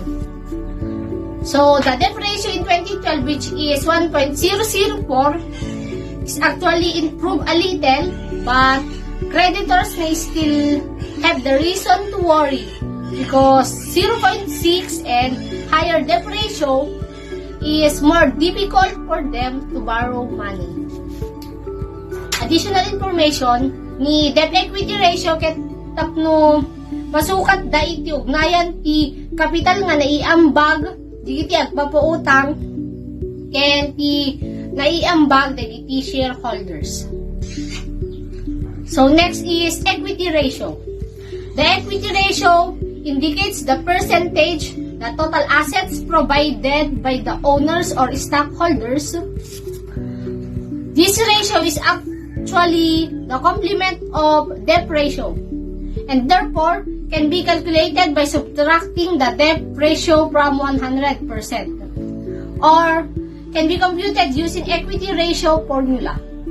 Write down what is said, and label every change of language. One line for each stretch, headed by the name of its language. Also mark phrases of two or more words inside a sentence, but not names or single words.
English: So, the debt ratio in 2012, which is 1.004, is actually improved a little, but creditors may still have the reason to worry because 0.6 and higher debt ratio is more difficult for them to borrow money. Additional information
Iloko: ni
English: debt equity ratio
Iloko: ket tapno masukat da iti ugnayan ti kapital nga naiambag digiti agpapautang ken ti naiambag dagiti shareholders.
English: So next is equity ratio. The equity ratio indicates the percentage the total assets provided by the owners or stockholders. This ratio is actually the complement of debt ratio and therefore can be calculated by subtracting the debt ratio from 100% or can be computed using equity ratio formula.